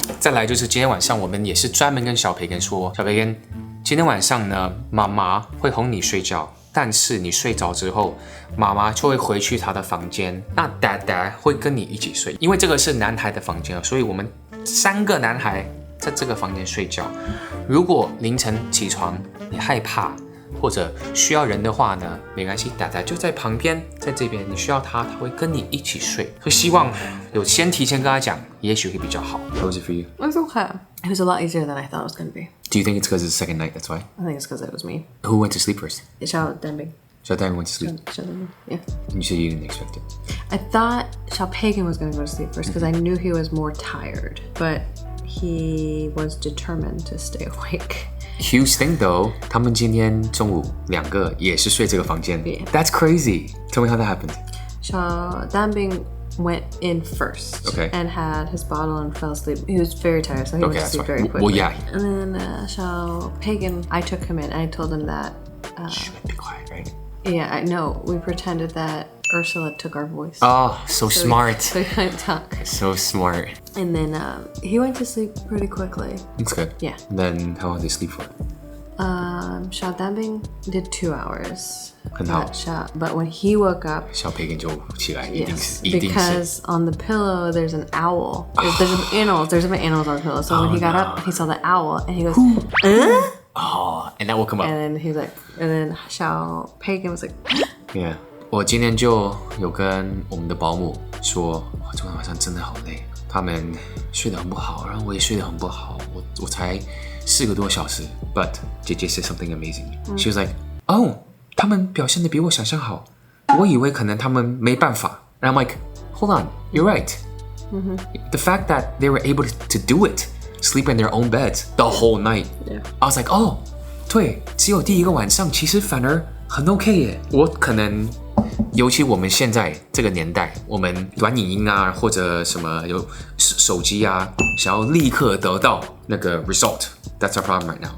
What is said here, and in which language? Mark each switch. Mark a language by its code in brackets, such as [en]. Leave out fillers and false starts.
[zh] 再来就是今天晚上我们也是专门跟小培根说，小培根，今天晚上呢，妈妈会哄你睡觉，但是你睡着之后，妈妈就会回去她的房间，那daddad会跟你一起睡，因为这个是男孩的房间，所以我们3个男孩在这个房间睡觉。如果凌晨起床你害怕或者需要人的话呢，没关系，dadad就在旁边，在这边，你需要他会跟你一起睡。所以希望有先提前跟他讲，也许会比较好。 [en] How was it for you? It was okay. It was a lot easier than I thought it was going to be. Do you think it's because it's the second night? That's why. I think it's because it was me. Who went to sleep first? Xiao Danbing. Xiao Danbing went to sleep. Yeah. You said you didn't expect it. I thought Xiao Pagan was going to go to sleep first because I knew he was more tired, but he was determined to stay awake. Huge thing though, [zh] 他们今天中午2个也是睡这个房间。 [en] Yeah. That's crazy. Tell me how that happened. Xiao Danbing went in first and had his bottle and fell asleep. He was very tired, so he went to sleep very quickly. Well, yeah. And then Xiao Pagan, I took him in and I told him that... Shh, be quiet, right? Yeah, I know. We pretended that Ursula took our voice. Oh, so smart. So he couldn't talk. So smart. And then he went to sleep pretty quickly. That's good. Yeah. And then how long did they sleep for? Xiao Danbing did 2 hours. [zh] 很好。 [en] But when he woke up, [zh] 小培根就起来， [en] yes, [zh] 一定是 [en] because on the pillow there's an owl. There's some animals. There's some animals on the pillow. So when he got up, he saw the owl and he goes, Oh, and that woke him up. And then he's like, and then Xiao Pagan was like, Yeah. [zh] 我今天就有跟我们的保姆说，昨天晚上真的好累，他们睡得很不好，然后我也睡得很不好，我才4个多小时。 [en] But 姐姐 said something amazing. She was like, "Oh, [zh] 他们表现得比我想象好，我以為可能他们没办法。" [en] And I'm like, "Hold on, you're right. The fact that they were able to do it, sleep in their own beds the whole night. Yeah. I was like, oh, [zh] 对，只有第一个晚上，其实反而很 OK 耶。我可能。尤其我们现在这个年代，我们短影音啊，或者什么有手机啊，想要立刻得到那个 result， [en] that's our problem right now。